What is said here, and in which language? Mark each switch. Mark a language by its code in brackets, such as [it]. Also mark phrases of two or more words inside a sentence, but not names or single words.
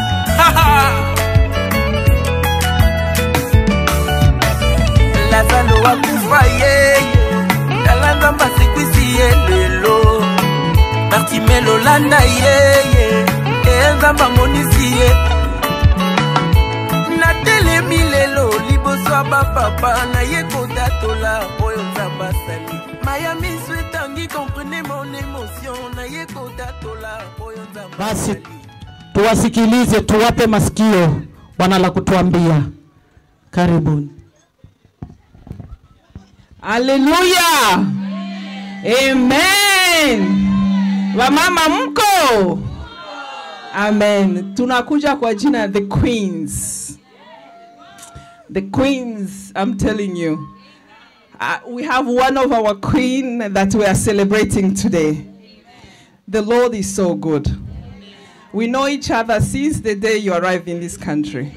[ln] lazalo akufa yeye tala nzambe asekwisi ye lelo Bartimelo landa yeye nzambe amonisi ye natelemi lelo liboso ya bapapa na ye kotatola oyo nzambe asali maya miso etangi [fr] comprenez mon émotion [ln] na ye kotatola oyo nzambe [sw] basi tuwasikilize, tuwape masikio, wana la kutuambia. Karibuni. Haleluya. Amen. Wamama mko? Amen. Tunakuja kwa jina [en] the queens. The queens, I'm telling you. We have one of our queen that we are celebrating today. The Lord is so good. We know each other since the day you arrived in this country.